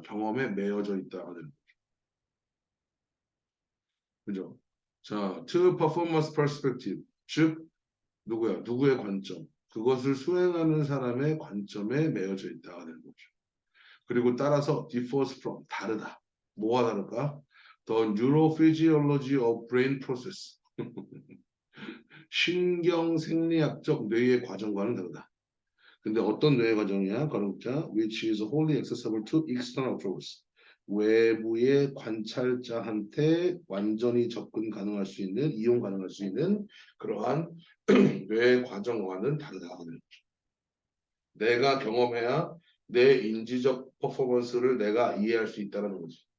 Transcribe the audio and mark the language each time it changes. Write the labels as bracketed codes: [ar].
[ko] 경험에 매여져 있다. 하는 그죠? 자, [en] to performance perspective, [ko] 즉 누구야? 누구의 관점? 그것을 수행하는 사람의 관점에 매여져 있다는 거죠. 그리고 따라서 [en] differs from, [ko] 다르다. 뭐가 다를까? [en] The neurophysiology of brain process. [ko] 신경생리학적 뇌의 과정과는 다르다. 근데 어떤 뇌의 과정이야? 가로자 [en] which is wholly accessible to external observers. [ko] 외부의 관찰자한테 완전히 접근 가능할 수 있는, 이용 가능할 수 있는 그러한 뇌의 과정과는 다르다. 내가 경험해야 내 인지적 퍼포먼스를 내가 이해할 수 있다는 거지.